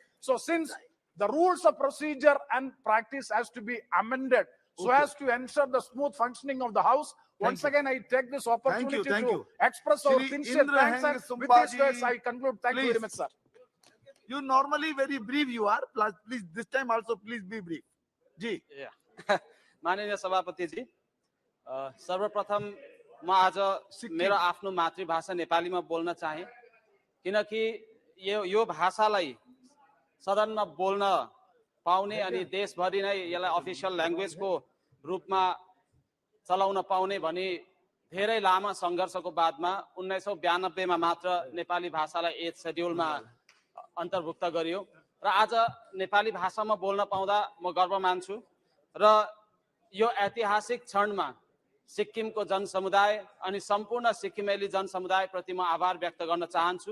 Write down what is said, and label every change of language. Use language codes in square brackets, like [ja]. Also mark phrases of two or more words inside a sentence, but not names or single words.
[en] So since the rules of procedure and practice has to be amended so as to ensure the smooth functioning of the house, Once again, I take this opportunity thank to you. express our Shri sincere Indra thanks, Heng and with these Sambhaji, words, I conclude. Thank you very please. much, sir. You normally very brief you are. Please, this time also please be brief. [ne] जी. माननीय सभापति जी, सर्वप्रथम म आज मेरो आफ्नो मातृभाषा नेपालीमा बोल्न चाहे, किनकि यो भाषालाई सदनमा बोल्न पाउने अनि देशभरि नै यसलाई [en] official languageको [ne] रूपमा चलाउन पाउने भनी धेरै लामो सङ्घर्षको बादमा 1992 मा मात्र नेपाली भाषालाई 8 शेड्युलमा अन्तर्भुक्त गरियो र आज नेपाली भाषामा बोल्न पाउँदा म गर्व मान्छु र यो ऐतिहासिक क्षणमा सिक्किमको जनसमुदाय अनि सम्पूर्ण सिक्किमेली जनसमुदायप्रति म आभार व्यक्त गर्न चाहन्छु।